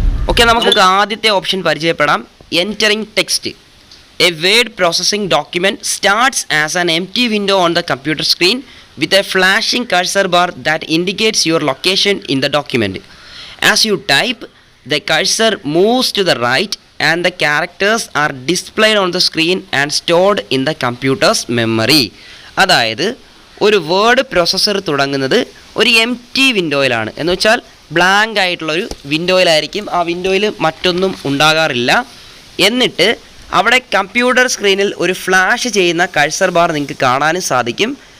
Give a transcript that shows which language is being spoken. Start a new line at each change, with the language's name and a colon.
Malayalam: Okay, നമുക്ക് ആദ്യത്തെ option പരിചയപ്പെടാം. Entering text.
English: A word processing document starts as an empty window on the computer screen with a flashing cursor bar that indicates your location in the document. As you type, the cursor moves to the right and the characters are displayed on the screen and stored in the computer's memory.
Malayalam: അതായത് ഒരു word processor തുടങ്ങുന്നത് ഒരു empty വിൻഡോയിലാണ്. എന്ന് വെച്ചാൽ blank ആയിട്ടുള്ളൊരു വിൻഡോയിലായിരിക്കും. ആ വിൻഡോയിൽ മറ്റൊന്നും ഉണ്ടാകാറില്ല. എന്നിട്ട് അവിടെ കമ്പ്യൂട്ടർ സ്ക്രീനിൽ ഒരു ഫ്ലാഷ് ചെയ്യുന്ന കഴ്സർ ബാർ നിങ്ങൾക്ക് കാണാനും സാധിക്കും.